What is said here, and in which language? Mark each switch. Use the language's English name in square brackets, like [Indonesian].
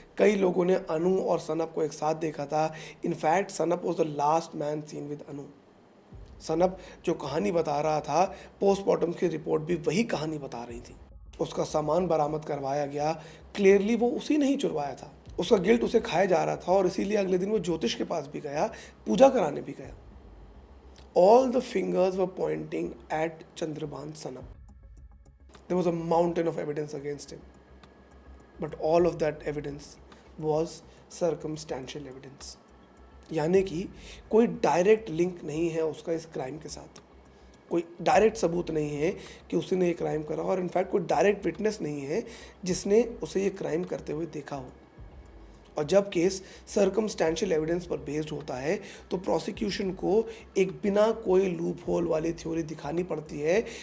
[Hindi] कई लोगों ने अनु और सनप को एक साथ देखा था। [English] In fact Sanap was the last man seen with Anu. [Hindi] Snuff जो कहानी बता रहा था, पोस्टमार्टम की रिपोर्ट भी वही कहानी बता रही थी। उसका सामान बरामद करवाया गया। क्लियरली वो उसी ने ही चुरवाया था। उसका गिल्ट उसे खाया जा रहा था और इसीलिए अगले दिन वो ज्योतिष के पास भी गया, पूजा कराने भी गया। [English] All the fingers were pointing at Chandrabhan Sanap. There was a mountain of evidence against him. But all of that evidence was circumstantial evidence. [Hindi] यानी कि कोई डायरेक्ट लिंक नहीं है उसका इस क्राइम के साथ। कोई डायरेक्ट सबूत नहीं है कि उसने ये क्राइम करा, और इनफैक्ट कोई डायरेक्ट विटनेस नहीं है जिसने उसे ये क्राइम करते हुए देखा हो। और जब केस सर्कमस्टेंशियल एविडेंस पर बेस्ड होता है तो प्रोसिक्यूशन को एक बिना कोई लूप होल वाली थ्योरी दिखानी पड़ती है।